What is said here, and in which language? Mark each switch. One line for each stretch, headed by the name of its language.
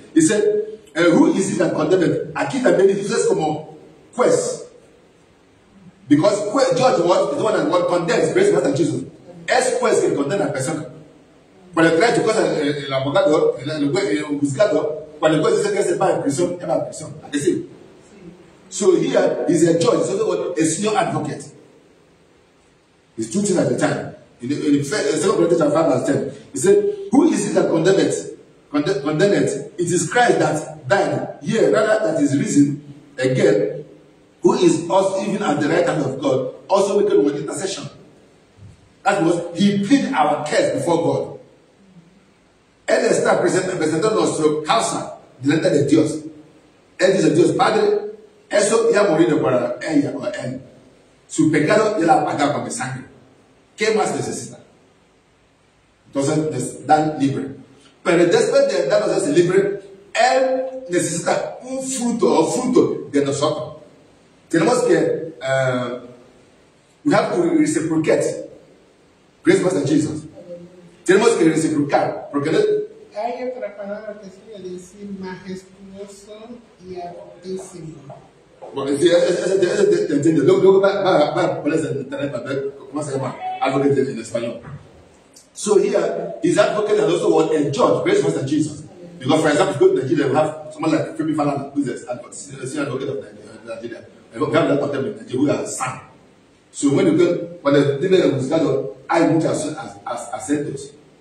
English: He said, who is it that condemned?
Spanish: Aquí también dice como juez.
English: Because judge was the one that condemns, praise God and Jesus.
Spanish: Es juez que condena a la persona. Cuando trae tu cosa el abogado, el juzgado, cuando el juez dice que se va en prisión, él va en prisión. ¿A qué sí?
English: So here, he's a judge, he's also a senior advocate. He's two things at a time. In 2 Corinthians 5:10, he said, who is it that condemneth? It is Christ that died, yea, rather that is risen again, who is also even at the right hand of God, also making with intercession. That was, he pleaded our case before God.
Spanish: Él está presentando nuestro causa delante de Dios. Él dice, Dios Padre, eso ya ha morido para ella o él. Su pecado ya la ha pagado con mi sangre. ¿Qué más necesita? Entonces les dan libre. Pero después de darnos ese libre, él necesita un fruto de nosotros. Tenemos que,
English: we have to reciprocate. Praise God and Jesus.
Spanish: Tenemos que reciprocar. Porque hay otra palabra que se quiere decir majestuoso y altísimo. Bueno, ese te entiendo. Luego va a ponerse en internet para ver cómo se llama algo en español.
English: So here, his advocate and also was a judge. Praise God and Jesus. Because for example, go to Nigeria, we have someone like Femi Falana, who is an advocate of Nigeria. We have a lot of them in Nigeria who are son. So when you go,
Spanish: cuando el libre juzgado, hay muchos acentos.